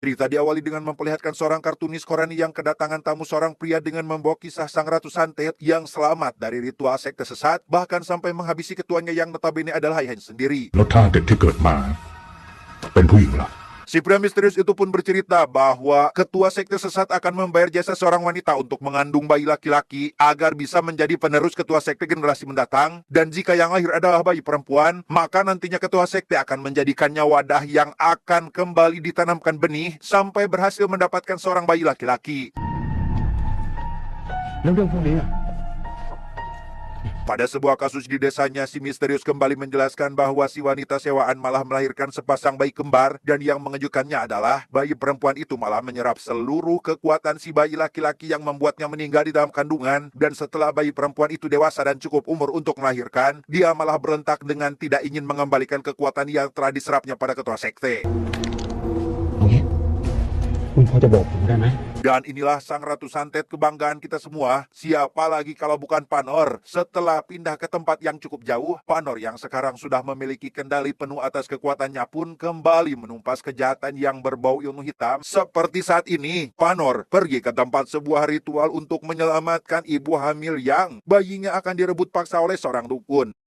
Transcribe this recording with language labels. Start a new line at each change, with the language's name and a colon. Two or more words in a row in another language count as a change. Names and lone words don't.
Indonesian: Cerita diawali dengan memperlihatkan seorang kartunis Koreani yang kedatangan tamu seorang pria dengan membawa kisah sang Ratu Santet yang selamat dari ritual sekte sesat, bahkan sampai menghabisi ketuanya yang notabene adalah ayahnya sendiri.
Thai: แล้ว target ที่เกิดมาเป็นผู้หญิงล่ะ
Indonesian: Si pria misterius itu pun bercerita bahwa ketua sekte sesat akan membayar jasa seorang wanita untuk mengandung bayi laki-laki agar bisa menjadi penerus ketua sekte generasi mendatang, dan jika yang lahir adalah bayi perempuan, maka nantinya ketua sekte akan menjadikannya wadah yang akan kembali ditanamkan benih sampai berhasil mendapatkan seorang bayi laki-laki.
Thai: แล้วเรื่องพวกนี้อะ
Indonesian: Pada sebuah kasus di desanya, si misterius kembali menjelaskan bahwa si wanita sewaan malah melahirkan sepasang bayi kembar, dan yang mengejutkannya adalah bayi perempuan itu malah menyerap seluruh kekuatan si bayi laki-laki yang membuatnya meninggal di dalam kandungan, dan setelah bayi perempuan itu dewasa dan cukup umur untuk melahirkan, dia malah berontak dengan tidak ingin mengembalikan kekuatan yang telah diserapnya pada ketua sekte.
Thai: เอางี้คุณพอจะบอกผมได้ไหม
Indonesian: Dan inilah sang Ratu Santet kebanggaan kita semua. Siapa lagi kalau bukan Panor? Setelah pindah ke tempat yang cukup jauh, Panor yang sekarang sudah memiliki kendali penuh atas kekuatannya pun kembali menumpas kejahatan yang berbau ilmu hitam. Seperti saat ini, Panor pergi ke tempat sebuah ritual untuk menyelamatkan ibu hamil yang bayinya akan direbut paksa oleh seorang dukun.